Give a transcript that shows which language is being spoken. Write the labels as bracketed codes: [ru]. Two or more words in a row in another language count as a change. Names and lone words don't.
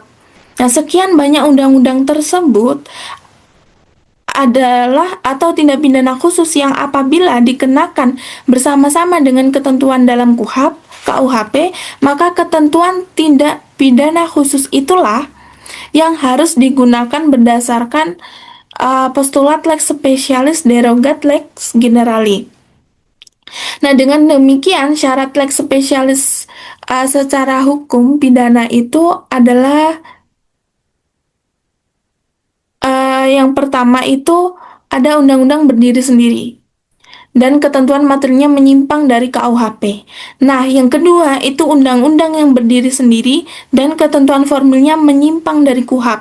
[id] Nah, sekian banyak undang-undang tersebut adalah atau tindak pidana khusus yang apabila dikenakan bersama-sama dengan ketentuan dalam KUHP, maka ketentuan tindak pidana khusus itulah yang harus digunakan berdasarkan postulat [la] lex specialis derogat lex generali. [id] Nah, dengan demikian syarat [la] lex specialis [id] secara hukum pidana itu adalah yang pertama itu ada undang-undang berdiri sendiri dan ketentuan materinya menyimpang dari KUHP. Nah, yang kedua itu undang-undang yang berdiri sendiri dan ketentuan formilnya menyimpang dari KUHP.